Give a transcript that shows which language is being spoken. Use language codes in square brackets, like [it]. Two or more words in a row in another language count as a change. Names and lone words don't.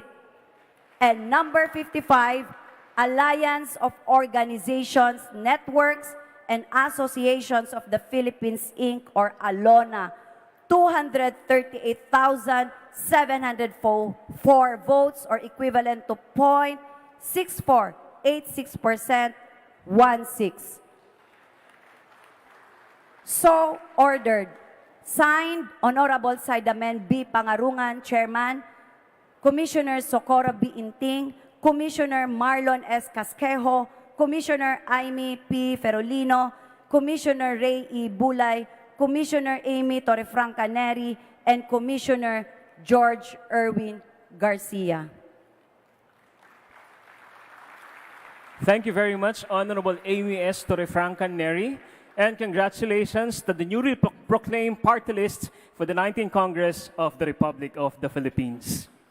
[en] And number 55, Alliance of Organizations, Networks, and Associations of the Philippines, Inc., or ALONA, 238,704 votes, or equivalent to 0.6486%, one six. So ordered. Signed, Honorable Saidamen B. Pangarungan, Chairman, Commissioner Socorro B. Inting, Commissioner Marlon S. Casquejo, Commissioner Aimee P. Ferolino, Commissioner Ray E. Bulay, Commissioner Amy Torrefranca Neri, and Commissioner George Erwin Garcia. Thank you very much, Honorable Amy S. Torrefranca Neri, and congratulations to the newly proclaimed party list for the 19th Congress of the Republic of the Philippines.